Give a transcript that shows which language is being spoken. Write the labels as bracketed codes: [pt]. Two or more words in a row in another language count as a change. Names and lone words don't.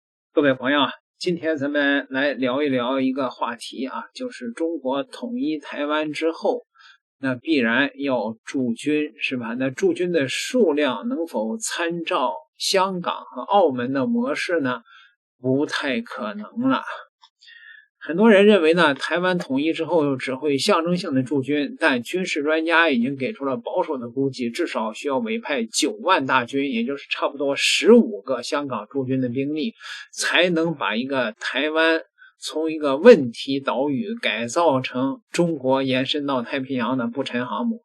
[zh] 各位朋友，今天咱们来聊一聊一个话题啊，就是中国统一台湾之后，那必然要驻軍，是吧？那駐軍的數量能否參照香港和澳門的模式呢？不太可能了。很多人認為呢，台灣統一之後只會象徵性的駐軍，但軍事專家已經給出了保守的估計，至少需要委派9萬大軍，也就是差不多15個香港駐軍的兵力，才能把一個台灣從一個問題島嶼改造成中國延伸到太平洋的不沉航母。